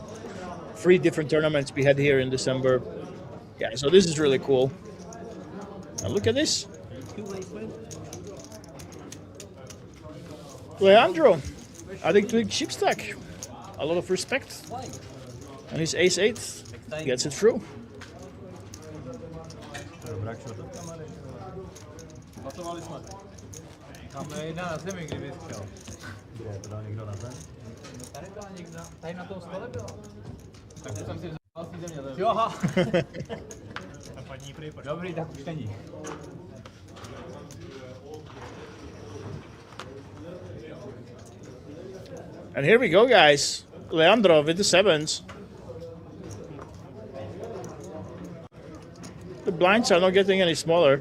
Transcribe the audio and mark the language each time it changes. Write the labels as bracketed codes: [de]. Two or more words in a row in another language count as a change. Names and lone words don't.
[en] 3 different tournaments we had here in December. Yeah, so this is really cool. And look at this. Leandro, adding to the chip stack. A lot of respect. And his ace-8 gets it through. [cs] Pasovali jsme. Tam je jedna na zemi, kdyby chtěl. Kde je to dal někdo na zem? Tady byla někdo, tady na tom stole byla. Tak to jsem si vzal z té země. Jo, aha. Dobrý, tak už není. [en] And here we go, guys. Leandro with the 7s. The blinds are not getting any smaller.